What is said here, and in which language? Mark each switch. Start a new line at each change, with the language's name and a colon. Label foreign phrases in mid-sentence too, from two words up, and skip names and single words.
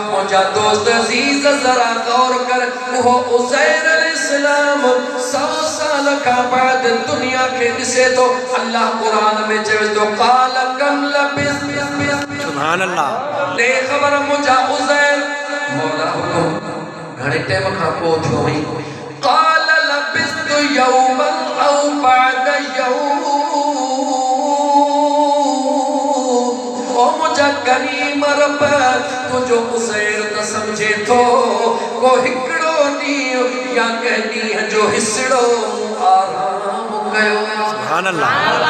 Sindhi: मुंहिंजा दोस्त अज़ीज़ ज़रा गौर कर, उहो उज़ैर अलैहिस्सलाम 100 साल खां बाद दुनिया खे ॾिसे थो। अल्लाह क़ुरान में चवे थो
Arabic: قال كم لبثت. سبحان الله.
Sindhi: दे ख़बर मुंहिंजा उज़ैर मौला हुकुम घणे टाइम खां पोइ थियो हुई।
Arabic: قال لبثت يوما أو بعض يوم.
Sindhi: ओ मुंहिंजा करीम रब, तुंहिंजो उज़ैर त समझे थो को हिकिड़ो ॾींहुं या कंहिं ॾींहं जो हिसड़ो आराम कयो।
Arabic: سبحان الله.